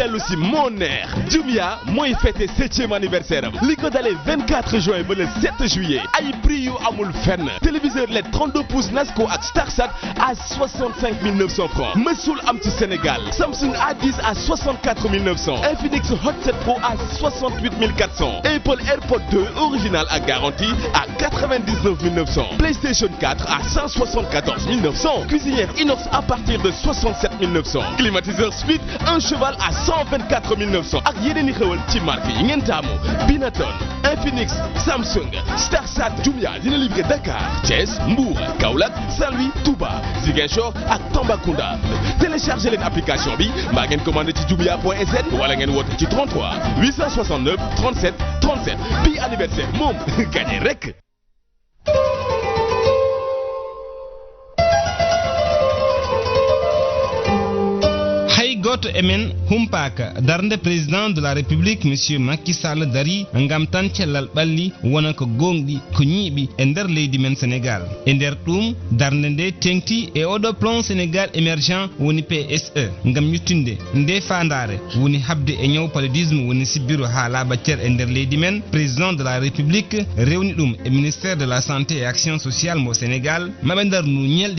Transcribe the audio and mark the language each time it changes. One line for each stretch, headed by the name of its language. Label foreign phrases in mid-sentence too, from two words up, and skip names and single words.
Wolof: ci moo neex Jumia mooy fêté 7e anniversaire am li ko dalee 24 juin ba
French: le 7 juillet
Wolof: ay prix yu amul fenn
French: téléviseur LED 32 pouces
Wolof: Nasco ak Starsat à 65 900 francs mësul am ci Sénégal Samsung A10 à 64 900 Infinix Hot 7 Pro à 68 400 Apple AirPod 2 original
French: à garantie à 99 900 PlayStation 4 à 174 900 cuisinière inox à partir de 67 900 climatiseur Speed un cheval
Wolof: à 124 900 ak yeneen i xewal ci marque yi ngeen taamu Binaton Infinix Samsung Starsat Jumia dina livrer Dakar Thiès Mbour Kaolack Saint-Louis Touba Ziguinchor ak Tambacounda téléchargez leen application bi mbaa ngeen commandé ci jumia.sn wala ngeen woote ci 33 869 37 37 bi anniversaire moom gagné rek.
Fula: goto emen humpaka darnde
French: président de la république monsieur Macky Sall
Fula: dari ngam tan cellal balli wona ko gonɗi ko ñiiɓi e nder leydi men Sénégal e nder ɗum darnde nde tengti e oɗo plan Sénégal émergent woni PSE ngam yuttinde nde fandare woni habde e ñaw paludisme woni sibbiro ha laaɓa cer e nder leydi men
French: président de la république
Fula: rewni ɗum e
French: ministère de la santé et action sociale
Fula: mo Sénégal maɓe darnu ñelɗe